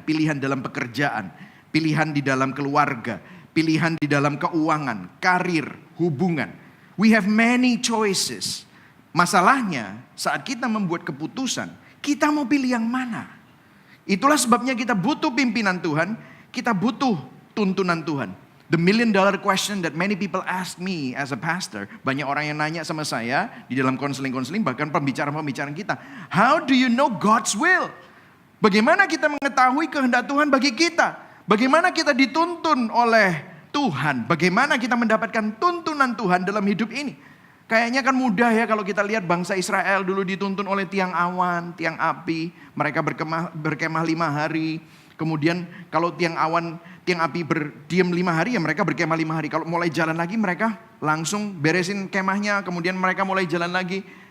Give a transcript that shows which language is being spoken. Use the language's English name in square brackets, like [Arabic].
[Indonesian] Pilihan dalam pekerjaan, pilihan di dalam keluarga, pilihan di dalam keuangan, karir, hubungan. [English] We have many choices. [Indonesian] Masalahnya saat kita membuat keputusan, kita mau pilih yang mana? Itulah sebabnya kita butuh pimpinan Tuhan, kita butuh tuntunan Tuhan. [English] The $1 million question that many people ask me as a pastor. [Indonesian] Banyak orang yang nanya sama saya di dalam konseling-konseling, bahkan pembicaraan-pembicaraan kita. [English] How do you know God's will? [Indonesian] Bagaimana kita mengetahui kehendak Tuhan bagi kita? Bagaimana kita dituntun oleh Tuhan? Bagaimana kita mendapatkan tuntunan Tuhan dalam hidup ini? Kayaknya kan mudah ya kalau kita lihat bangsa Israel dulu dituntun oleh tiang awan, tiang api. Mereka berkemah 5 hari. Kemudian kalau tiang api berdiam 5 hari ya mereka berkemah 5 hari. Kalau mulai jalan lagi mereka langsung beresin kemahnya, kemudian mereka mulai jalan lagi.